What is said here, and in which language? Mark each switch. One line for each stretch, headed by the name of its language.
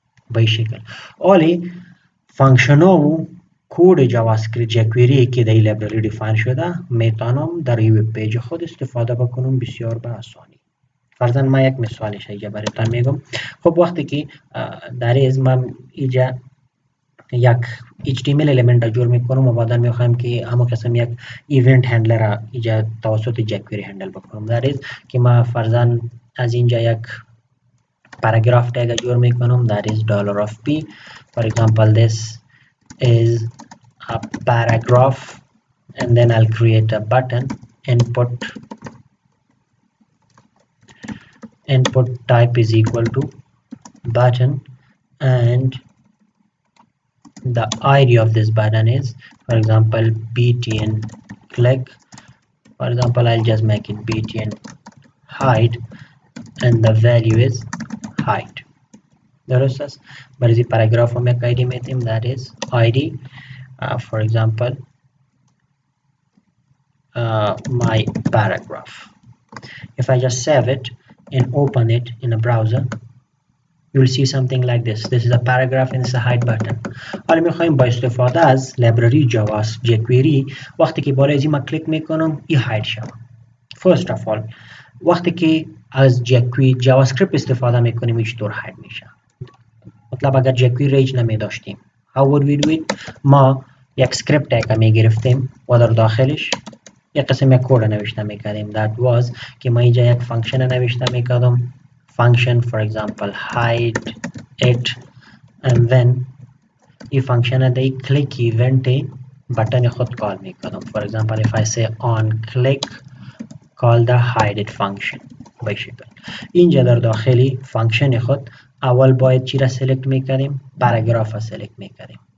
Persian: به این شکل اولی فانکشن ها و کود جاوا اسکریپت جکوئری که در این لایبرری دیفاین شده میتونم در این وب پیج خود استفاده بکنم بسیار به آسانی. فرضاً من یک مثالش اینجا براتون میگم. خب وقتی که در از من اینجا یک HTML element جور میکنم و بعدا میخوایم که همون قسم یک ایونت هندلر اینجا توسط جکوئری هندل بکنم. در از که من فرضاً از اینجا یک paragraph tag جور میکنم، that is $p.
English: For example this is a paragraph, and then I'll create a button. Input type is equal to button, and the ID of this button is, for example, btn click. For example, I'll just make it btn height, and the value is height.
Persian: درست برای paragraph هم یک ID میتیم،
English: that is ID. For example my paragraph. If I just save it and open it in a browser, you will see something like this. This is a paragraph and this is a hide button.
Persian: حالا میخوایم با استفاده از لایبرری جاوا jQuery وقتی که بالای ما کلیک میکنم این هاید شود. First of all وقتی که از جاوا اسکریپت استفاده میکنیم این چطور هاید میشه؟ مطلب اگر jQuery ریج نمی داشتیم
English: how would we do it؟
Persian: ما یک اسکریپت تگ می گرفتیم و در داخلش یک قسم یک کد نوشته میکردیم.
English: that was
Persian: که ما اینجا یک فانکشن نوشته میکردم،
English: function for example hide it, and then
Persian: این فانکشن دی کلیک ایونت بutton خود کال میکنم.
English: for example if I say on click call the hide it function
Persian: به شکل. اینجا در داخلی فانکشن خود اول باید چی را سلکت میکردیم؟ پاراگراف را سلکت میکردیم.